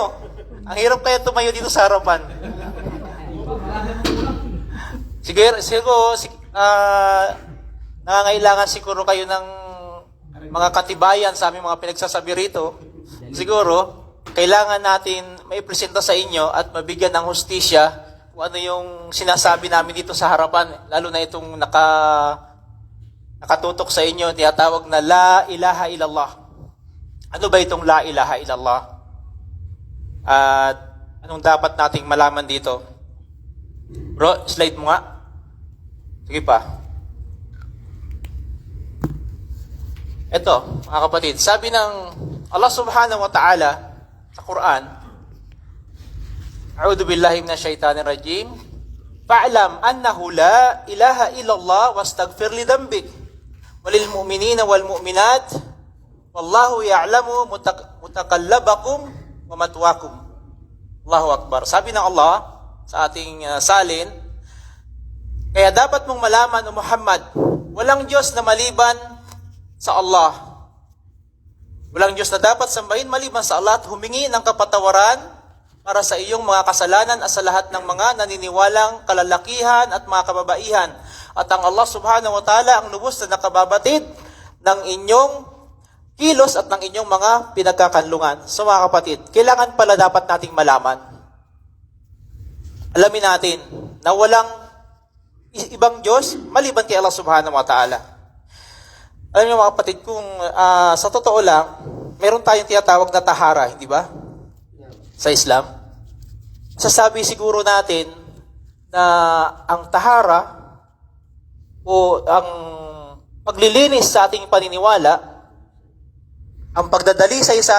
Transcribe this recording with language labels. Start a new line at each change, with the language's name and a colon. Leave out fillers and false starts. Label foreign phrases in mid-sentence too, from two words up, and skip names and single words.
Filipino: Ang hirap kaya tumayo dito sa harapan. Siguro, nangangailangan siguro kayo ng mga katibayan sa aming mga pinagsasabi rito. Siguro, kailangan natin maipresenta sa inyo at mabigyan ng hustisya kung ano yung sinasabi namin dito sa harapan, lalo na itong nakatutok sa inyo, tinatawag na
Arabic: لا إله إلا الله.
Filipino: Ano ba itong
Arabic: لا إله إلا الله?
Filipino: At anong dapat nating malaman dito? Bro, slide mo nga. Sige pa. Ito, mga kapatid, sabi ng
Arabic: الله سبحانه وتعالى sa Quran, أعوذ بالله من الشيطان الرجيم فاعلم أنه لا إله إلا الله واستغفر لذنبك وللمؤمنين والمؤمنات والله يعلم متقلبكم ومثواكم. الله أكبر.
Filipino: Sabi ng Allah sa ating salin, kaya dapat mong malaman, O Muhammad, walang Diyos na maliban sa Allah. Walang Diyos na dapat sambahin maliban sa Allah at humingi ng kapatawaran para sa iyong mga kasalanan at sa lahat ng mga naniniwalang kalalakihan at mga kababaihan. At ang
Arabic: الله سبحانه وتعالى
Filipino: ang lubos na nakababatid ng inyong kilos at ng inyong mga pinagkakanlungan. So mga kapatid, kailangan pala dapat nating malaman. Alamin natin na walang ibang Diyos maliban kay
Arabic: الله سبحانه وتعالى.
Filipino: Alam niyo mga kapatid, kung sa totoo lang, meron tayong tinatawag na tahara, hindi ba? Sa Islam. Sasabi siguro natin na ang tahara o ang paglilinis sa ating paniniwala, ang pagdadalisay sa